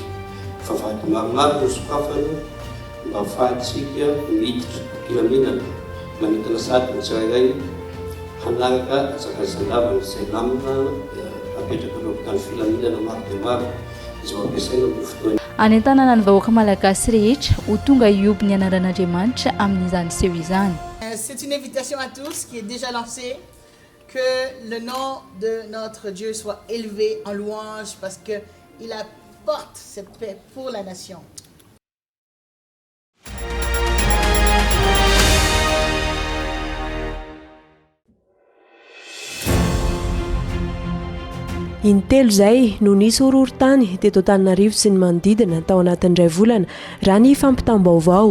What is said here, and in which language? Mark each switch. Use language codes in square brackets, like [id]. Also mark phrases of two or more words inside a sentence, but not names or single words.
[mg] Vavahady maromaro no sokafana mba ahafahantsika miditra filaminana manentana sady ny tsirairay hanaraka azakazandavana izay lamina apetraka eo amin'ny filaminana maro dia maro izay ampiasaina amin'ny fotoana. Anentanana ny vahoaka malagasy rehetra ho tonga hioby ny anaran'Andriamanitra amin'izany seho izany. [fr] C'est une invitation à tous qui est déjà lancée, que le nom de notre Dieu soit élevé en louange parce que il apporte cette paix pour la nation. [mg] Intelo zay no nisy horohorontany teto Antananarivo sy ny manodidina tao anatin'indray volana raha ny fampitam-baovao.